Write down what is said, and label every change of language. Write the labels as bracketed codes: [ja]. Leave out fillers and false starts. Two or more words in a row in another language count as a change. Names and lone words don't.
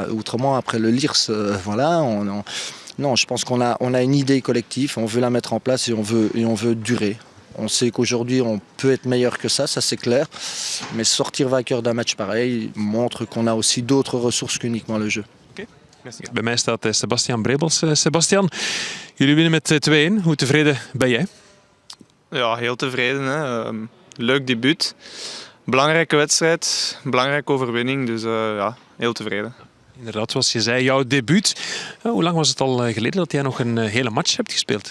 [fr] Autrement, après le LIRS, non, je pense qu'on a une idée collective, on veut la mettre en place et on veut durer. On sait qu'aujourd'hui, on peut être meilleur que ça c'est clair. Mais sortir vainqueur d'un match pareil montre qu'on a aussi d'autres ressources qu'uniquement le jeu. Okay. Merci. [nl] Bij mij staat Sebastian Brebels. Sebastian, jullie winnen met 2-1. Hoe tevreden ben jij? Ja, heel tevreden. Hè. Leuk debuut. Belangrijke wedstrijd, belangrijke overwinning. Dus heel tevreden. Inderdaad, zoals je zei, jouw debuut. Hoe lang was het al geleden dat jij nog een hele match hebt gespeeld?